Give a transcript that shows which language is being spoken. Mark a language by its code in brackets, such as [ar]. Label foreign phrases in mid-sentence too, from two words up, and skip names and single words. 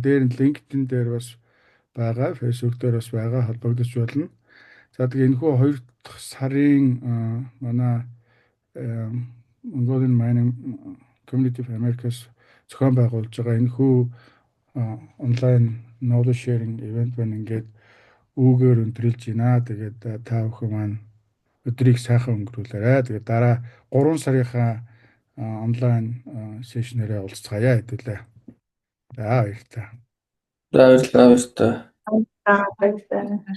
[mn] Дээр нь LinkedIn дээр бас байгаа, Facebook дээр бас байгаа, холбогдож болно. За тэгээд энэхүү 2 дахь сарын манай Mongolian Mining Community of Americas зохион байгуулж байгаа энэхүү онлайн [en] knowledge sharing event [mn] байна. Ингээд үүгээр өндөрлж байна. Тэгээд та бүхэн маань өдрийг сайхан өнгөрүүлээрэй. Тэгээд дараа 3 сарынхаа онлайн сешнэрээ уулзцаая хэдүүлээ. За баярлалаа. За баярлалаа.